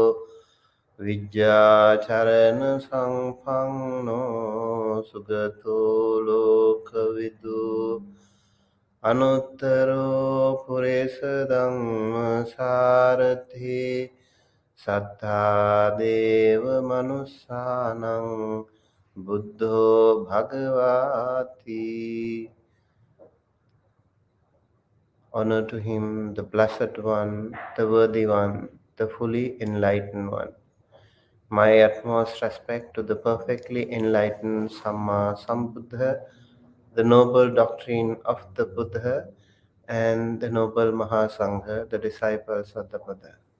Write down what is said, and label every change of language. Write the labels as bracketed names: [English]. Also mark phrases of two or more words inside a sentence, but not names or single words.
[Pali] Vijjacharana Sampanno Sugato Lokavidhu Anuttaro Puresa Dhamma Sarathi Sattha Deva Manussanang Buddho Bhagavati. [English] Honor to him, the Blessed One, the Worthy One, the fully enlightened one. My utmost respect to the perfectly enlightened [Pali] Samma Sambuddha, [English] the noble doctrine of the Buddha, and the noble Mahasangha, the disciples of the Buddha.